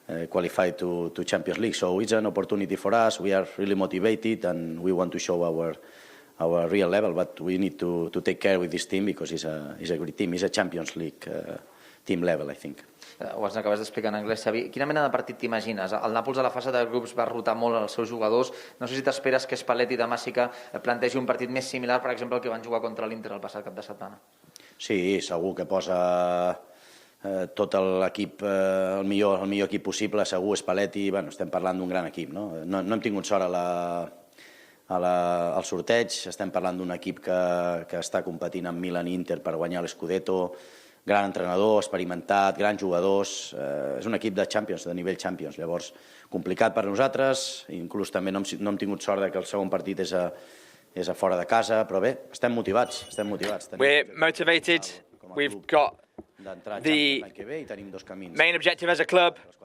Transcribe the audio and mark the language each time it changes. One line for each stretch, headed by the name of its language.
English: Qualified to Champions League, so it's an opportunity for us. We are really motivated and we want to show our real level, but we need to take care with this team because it's a great team. It's a Champions League team level, I think.
Catalan: Ho acabes d'explicar en anglès, Xavi. Quina mena de partit t'imagines? El Nàpols a la fase de grups va rotar molt els seus jugadors. No sé si t'esperes que Spalletti demà sí que plantegi un partit més similar, per exemple, al que van jugar contra l'Inter el passat cap de setmana. Sí, segur que posa tot l'equip, el millor equip possible, segur. Spalletti, bueno, estem parlant d'un gran equip, no? No hem tingut sort al sorteig, estem parlant d'un equip que està competint amb Milan i Inter per guanyar l'Scudetto, gran entrenador, experimentat, grans jugadors, és un equip de Champions, de nivell Champions, llavors complicat per nosaltres, inclús també no hem tingut sort que el segon partit és a fora de casa, però bé, estem motivats.
English: We're motivated, we've got the main objective as a club.